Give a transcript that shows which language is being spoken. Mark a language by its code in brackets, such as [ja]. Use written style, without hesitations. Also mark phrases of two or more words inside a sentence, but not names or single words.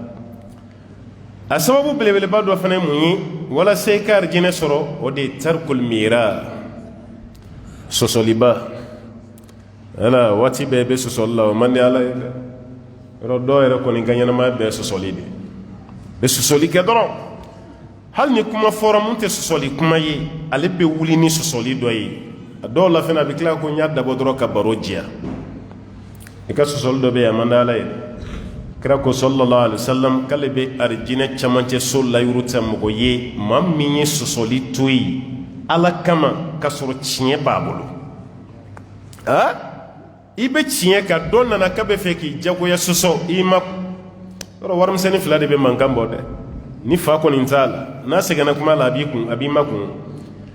[bm] a sababu belebeleba dɔ fana mun ye walasa i ka arijinɛ sɔrɔ o de ye tarikul mira sɔsɔliba wala waati bɛɛ bɛ sɔsɔli la o man di ala ye dɛ yɔrɔ dɔw yɛrɛ kɔni ka ɲɛnamaya bɛɛ sɔsɔli de bɛ sɔsɔli kɛ dɔrɔn hali ni kuma fɔra mun tɛ sɔsɔli kuma ye ale bɛ wuli ni sɔsɔli dɔ ye a dɔw la fana a bɛ tila ko n y'a dabɔ dɔrɔn ka baro diya i ka sɔsɔli dɔ bɛ yen a man di ala ye kira ko [ar] صلى الله عليه وسلم [bm] k'ale bɛ arijinɛ camancɛ so layuru ta mɔgɔ ye maa min ye sɔsɔli to yen ala kama k'a sɔrɔ tiɲɛ b'a bolo i bɛ tiɲɛ kan dɔ nana k'a bɛ fɛ k'i jagoya sɔsɔ i ma yɔrɔ warimisɛnnin fila de bɛ mankan bɔ dɛ ni fa kɔni t'a la n'a sɛgɛnna kuma la a b'i kun a b'i makun